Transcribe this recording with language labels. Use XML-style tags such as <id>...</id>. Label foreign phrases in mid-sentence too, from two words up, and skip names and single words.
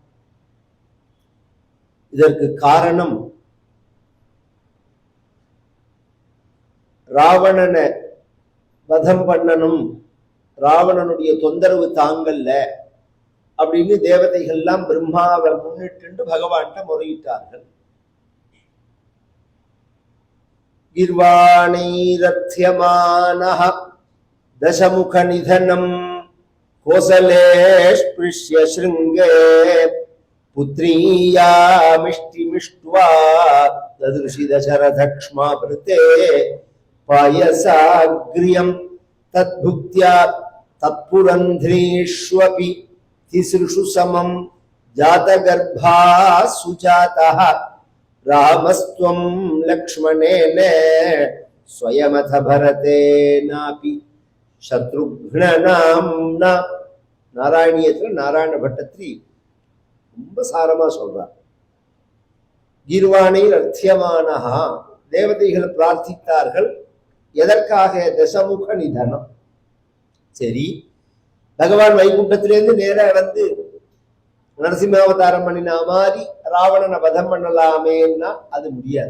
<ta>இதற்கு காரணம் ராவணனை வதம் பண்ணணும், ராவணனுடைய தொந்தரவு தாங்கல்ல அப்படின்னு தேவதைகள்லாம் பிரம்மாவை முன்னிட்டு பகவான்கிட்ட முறையிட்டார்கள்.</ta> <sa>गिर्वाणैरत्यमानह दशमुख निधनं कोसले स्पृश्य शृङ्गे पुत्रीयामिष्टिमिष्ट्वा तदृशि दशरथक्ष्माभृते पायसाग्र्यं तद्भुक्त्या तत्पुरन्ध्रीष्वपि तिसृषु समं जातगर्भा सुजातः रामस्त्वं लक्ष्मणेन स्वयमथ भरतेनापि शत्रुघ्ननाम्ना.</sa> <ta>நாராயணியத்தில் நாராயண பட்டத்திரி ரொம்ப சாரமா சொல்றார்.</ta> <sa>गीर्वाणै अर्थ्यमानहा,</sa> <ta>தேவதைகள் பிரார்த்தித்தார்கள்.</ta> <sa>எதற்காக? दशमुख निधनम्.</sa> <ta>சரி, பகவான் வைகுண்டத்திலிருந்து நேர வந்து நரசிம்மாவதாரம் பண்ணினா மாதிரி ராவணனை வதம் பண்ணலாமேன்னா அது முடியாது.</ta>